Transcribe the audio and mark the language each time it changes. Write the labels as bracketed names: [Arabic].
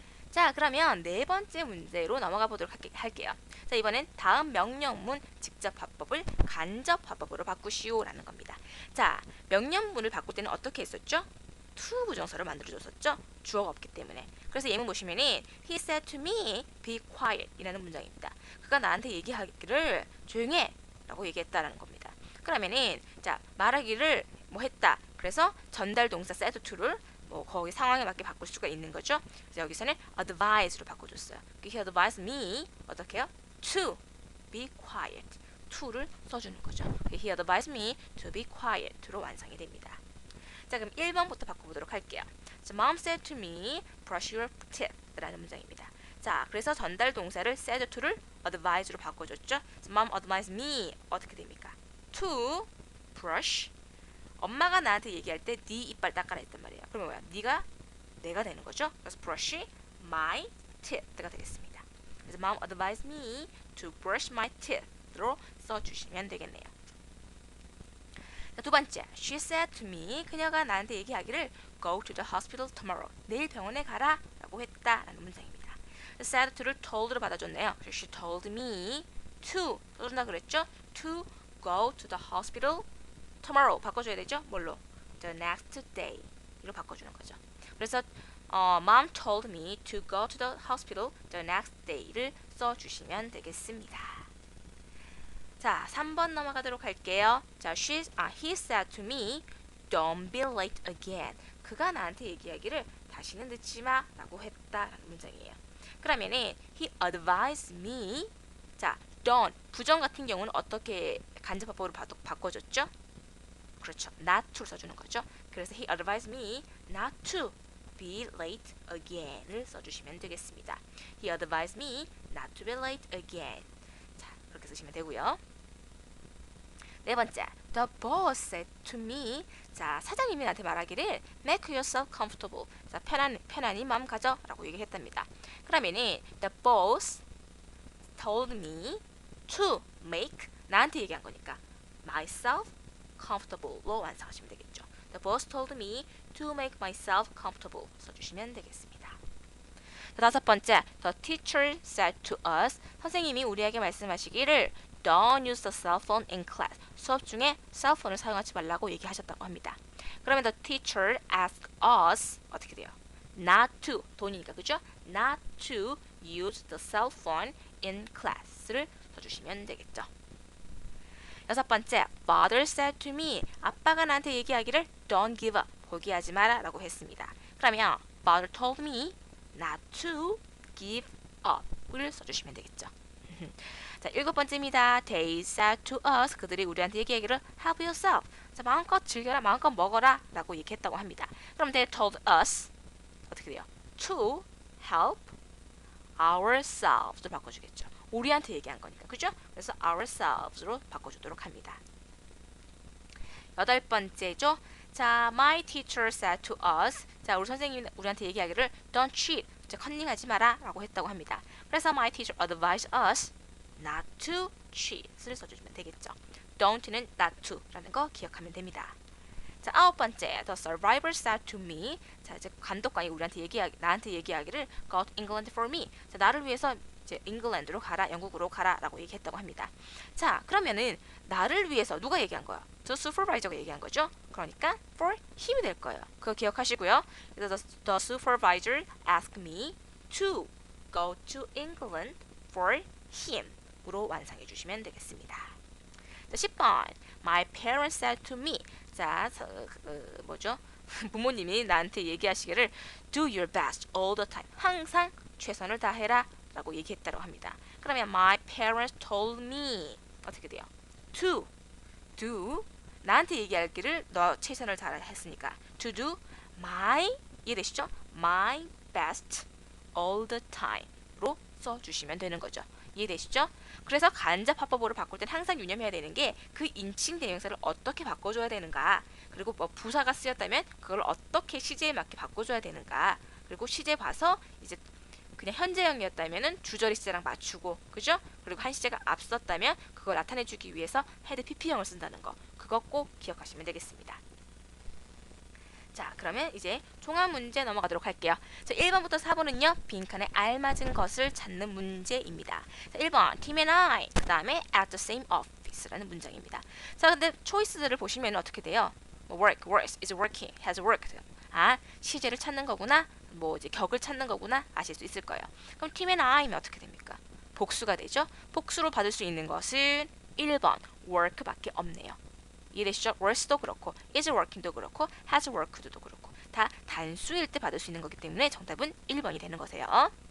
[Korean] 자, 그러면 네 번째 문제로 넘어가 보도록 할게요. 자, 이번엔 다음 명령문 직접 화법을 간접 화법으로 바꾸시오라는 겁니다. 자, 명령문을 바꿀 때는 어떻게 했었죠? to 부정사를 만들어줬었죠? 주어가 없기 때문에. 그래서 예문 보시면은 [English] He said to me, be quiet [Korean] 이라는 문장입니다. 그가 나한테 얘기하기를 조용해 라고 얘기했다라는 겁니다. 그러면은 자, 말하기를 뭐 했다. 그래서 전달 동사 said to를 뭐 거기 상황에 맞게 바꿀 수가 있는 거죠. 그래서 여기서는 advise로 바꿔줬어요. [English] He advised me [Korean] 어떻게 해요? [English] To be quiet. to를 [Korean] 써주는 거죠. [English] He advised me to be quiet로 [Korean] 완성이 됩니다. 자, 그럼 1번부터 바꿔보도록 할게요. [English] So, Mom said to me, brush your teeth [Korean] 라는 문장입니다. 자, 그래서 전달 동사를 said to를 advise로 바꿔줬죠. [English] So, Mom advised me [Korean] 어떻게 됩니까? [English] To brush. [Korean] 엄마가 나한테 얘기할 때 네 이빨 닦아라 했단 말이에요. 그러면 뭐야? 네가 내가 되는 거죠. 그래서 [English] brush my teeth가 되겠습니다. [Korean] 그래서 [English] Mom advised me to brush my teeth로 [Korean] 써주시면 되겠네요. 자, 두 번째, [English] she said to me, [Korean] 그녀가 나한테 얘기하기를 [English] go to the hospital tomorrow, [Korean] 내일 병원에 가라 라고 했다라는 문장입니다. [English] said to를 told로 [Korean] 받아줬네요. [English] She told me to [Korean] 써준다 그랬죠? [English] to go to the hospital tomorrow [Korean] 바꿔줘야 되죠? 뭘로? [English] the next day [Korean] 이로 바꿔주는 거죠. 그래서 [English] Mom told me to go to the hospital the next day를 [Korean] 써주시면 되겠습니다. 자, 3번 넘어가도록 할게요. [English] 자, he said to me, don't be late again. [Korean] 그가 나한테 얘기하기를 다시는 늦지 마 라고 했다라는 문장이에요. 그러면은 [English] he advised me. [Korean] 자, don't 부정 같은 경우는 어떻게 간접화법으로 바꿔줬죠? 그렇죠. not to 써주는 거죠. 그래서 [English] he advised me not to be late again을 [Korean] 써주시면 되겠습니다. [English] He advised me not to be late again. [Korean] 자, 그렇게 쓰시면 되고요. 네 번째, [English] the boss said to me. [Korean] 자, 사장님이 나한테 말하기를 [English] make yourself comfortable. [Korean] 자, 편안히 마음 가져라고 얘기했답니다. [English] 그러면은 the boss told me to make [Korean] 나한테 얘기한 거니까 [English] myself comfortable로 [Korean] 완성하시면 되겠죠. [English] The boss told me to make myself comfortable [Korean] 써주시면 되겠습니다. 다섯 번째, [English] the teacher said to us. [Korean] 선생님이 우리에게 말씀하시기를 [English] don't use the cell phone in class. [Korean] 수업 중에 셀폰을 사용하지 말라고 얘기하셨다고 합니다. [English] 그러면 the teacher asked us [Korean] 어떻게 돼요? [English] Not to [Korean] 돈이니까 그죠? [English] Not to use the cell phone in class를 [Korean] 써주시면 되겠죠. 여섯 번째, [English] father said to me. [Korean] 아빠가 나한테 얘기하기를 [English] don't give up. [Korean] 포기하지 마라 라고 했습니다. 그러면 [English] father told me not to give up을 [Korean] 써주시면 되겠죠. 자, 일곱 번째입니다. [English] They said to us. [Korean] 그들이 우리한테 얘기하기를 [English] help yourself. [Korean] 자, 마음껏 즐겨라, 마음껏 먹어라 라고 얘기했다고 합니다. 그럼 [English] they told us [Korean] 어떻게 돼요? [English] To help ourselves로 [Korean] 바꿔주겠죠. 우리한테 얘기한 거니까, 그죠? 그래서 ourselves로 바꿔주도록 합니다. 여덟 번째죠. 자, [English] my teacher said to us. [Korean] 자, 우리 선생님이 우리한테 얘기하기를 [English] don't cheat. [Korean] 자, 컨닝하지 마라 라고 했다고 합니다. 그래서 [English] my teacher advised us not to cheat을 [Korean] 써주시면 되겠죠. don't는 not to 라는 거 기억하면 됩니다. 자, 아홉 번째, [English] the survivor said to me. [Korean] 자, 이제 감독관이 나한테 얘기하기를 [English] go to England for me. [Korean] 자, 나를 위해서 이제 잉글랜드로 가라, 영국으로 가라라고 얘기했다고 합니다. 자, 그러면은 나를 위해서 누가 얘기한 거야? The supervisor가 얘기한 거죠. 그러니까 for him이 될 거예요. 그거 기억하시고요. 그래서 [English] the supervisor asked me to go to England for him으로 [Korean] 완성해 주시면 되겠습니다. 자, 10번, [English] my parents said to me. [Korean] 자, 뭐죠? 부모님이 나한테 얘기하시기를 [English] do your best all the time. [Korean] 항상 최선을 다해라 라고 얘기했다고 합니다. 그러면 [English] my parents told me [Korean] 어떻게 돼요? to do 나한테 얘기하기를 너 최선을 다했으니까 [English] to do my [Korean] 이해되시죠? [English] my best all the time로 [Korean] 써주시면 되는 거죠. 이해되시죠? 그래서 간접화법으로 바꿀 땐 항상 유념해야 되는 게 그 인칭 대명사를 어떻게 바꿔줘야 되는가, 그리고 뭐 부사가 쓰였다면 그걸 어떻게 시제에 맞게 바꿔줘야 되는가, 그리고 시제 봐서 이제 그냥 현재형이었다면 주저리 시제랑 맞추고, 그죠? 그리고 한 시제가 앞섰다면 그걸 나타내주기 위해서 헤드 PP형을 쓴다는 거, 그거 꼭 기억하시면 되겠습니다. 자, 그러면 이제 종합 문제 넘어가도록 할게요. 자, 1번부터 4번은요. 빈칸에 알맞은 것을 찾는 문제입니다. 자, 1번 [English] Tim and I, [Korean] 그 다음에 [English] at the same office [Korean] 라는 문장입니다. 자, 근데 초이스들을 보시면 어떻게 돼요? 뭐 [English] work, works, is working, has worked. [Korean] 아, 시제를 찾는 거구나, 뭐 이제 격을 찾는 거구나 아실 수 있을 거예요. 그럼 Tim and I면 어떻게 됩니까? 복수가 되죠. 복수로 받을 수 있는 것은 1번 work밖에 없네요. 이해되시죠? works도 그렇고 is working도 그렇고 has worked도 그렇고 다 단수일 때 받을 수 있는 거기 때문에 정답은 1번이 되는 거세요.